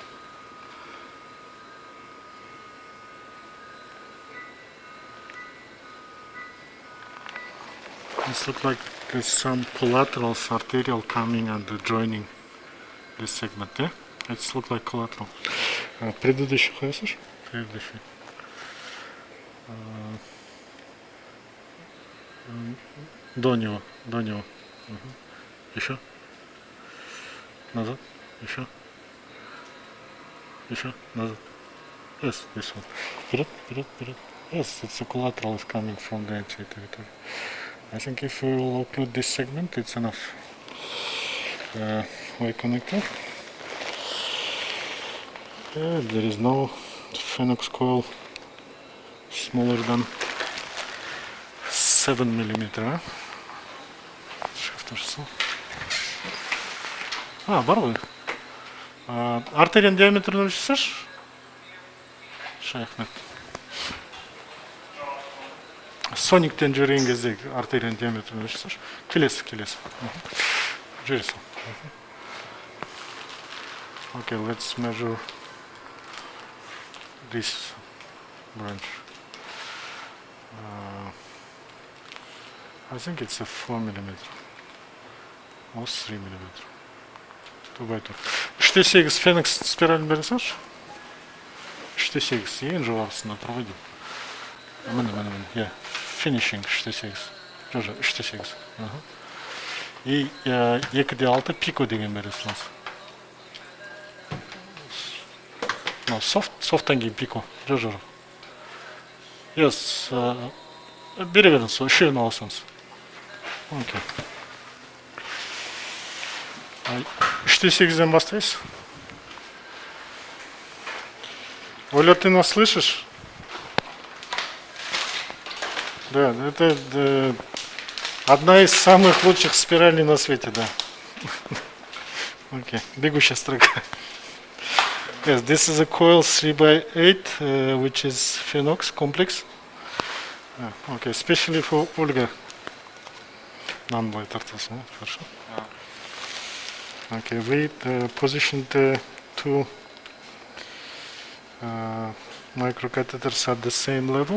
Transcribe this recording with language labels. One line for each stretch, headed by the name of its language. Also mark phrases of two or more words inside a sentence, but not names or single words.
English: It looks like there's some collaterals, arterial coming and joining this segment, yeah? It looks like collateral.
Russian: Предыдущий хочешь? Предыдущий. До него. Еще. Назад. Еще. Назад.
English: Yes, this one.
Russian: Вперед.
English: Yes, it's a collateral is coming from the anterior territory. I think if we will occlude this segment, it's enough. Y connector. There is no Phoenix coil smaller than 7 mm.
Kazakh: Барлы. Артерияның диаметрін өлшесеш? Шайхмет. Сониктен жүрген кезде артерияның диаметрін өлшесеш? Келесі. Жүресің.
English: Okay, let's measure this branch. I think it's a 4 mm or 3 mm. 2x2.
Kazakh: 3-8 Феникс спиралін бересіңші? 3-8 ең жоғарысына проводим. Міне.
English: Yeah. Finishing 3-8.
Kazakh: Жо, 3-8. И 2-6 пико деген бересіңіз. Софттан кейін пико. Жо.
English: Yes.
Kazakh: Бере беріңіз, үшеуін аласыңыз. Окей. 3-8-ден бастайсыз.
Russian: Оля, ты нас слышишь? Да, это одна из самых лучших спиралей на свете, да. Окей, бегущая строка.
English: Yes, this is a coil 3x8, which is Phoenix complex. Okay, especially for Olga.
Kazakh: Non-light артасы, хорошо.
English: Okay, we positioned the two microcatheters at the same level.